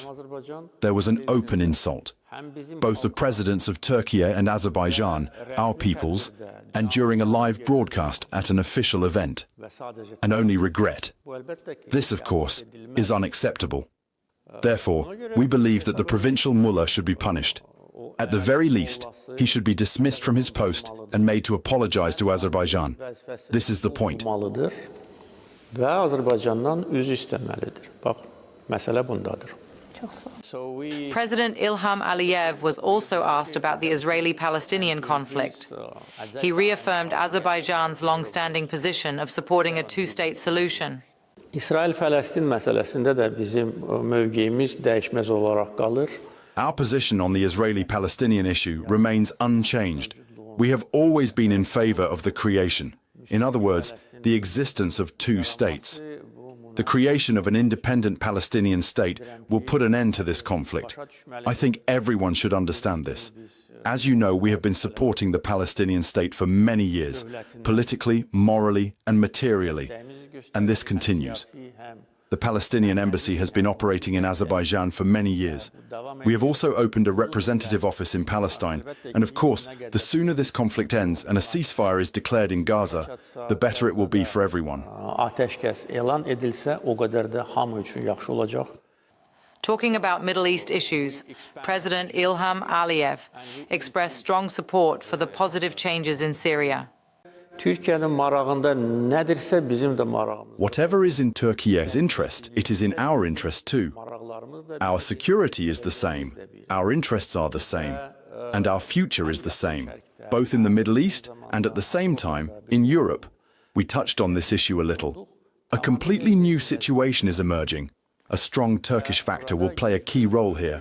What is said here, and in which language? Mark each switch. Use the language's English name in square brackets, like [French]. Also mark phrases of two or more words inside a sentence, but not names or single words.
[English] There was an open insult. Both the presidents of Turkey and Azerbaijan, our peoples, and during a live broadcast at an official event. And only regret. This, of course, is unacceptable. Therefore, we believe that the provincial mullah should be punished. At the very least, he should be dismissed from his post and made to apologize to Azerbaijan. This is the point. [Azerbaijani] olmalıdır ve Azərbaycandan üzr istəməlidir. Bax, məsələ bundadır. [English] So we President Ilham Aliyev was also asked about the Israeli-Palestinian conflict. He reaffirmed Azerbaijan's long-standing position of supporting a two-state solution. [Azerbaijani] İsrail-Fələstin məsələsində də bizim mövqeyimiz dəyişməz olaraq qalır. [English] Our position on the Israeli-Palestinian issue remains unchanged. We have always been in favor of the creation. In other words, the existence of two states. The creation of an independent Palestinian state will put an end to this conflict. I think everyone should understand this. As you know, we have been supporting the Palestinian state for many years, politically, morally, and materially. And this continues. The Palestinian embassy has been operating in Azerbaijan for many years. We have also opened a representative office in Palestine, and of course, the sooner this conflict ends and a ceasefire is declared in Gaza, the better it will be for everyone. [Azerbaijani] Ateşkəs elan edilsə, o qədər də hamı üçün yaxşı olacaq. [English] Talking about Middle East issues, President Ilham Aliyev expressed strong support for the positive changes in Syria. [Azerbaijani] Türkiyənin marağında nədirsə bizim də marağımız. [English] Whatever is in Turkey's interest, it is in our interest too. [Azerbaijani] Maraqlarımız da [English] Our security is the same, our interests are the same, and our future is the same, both in the Middle East and at the same time in Europe. We touched on this issue a little. A completely new situation is emerging. A strong Turkish factor will play a key role here.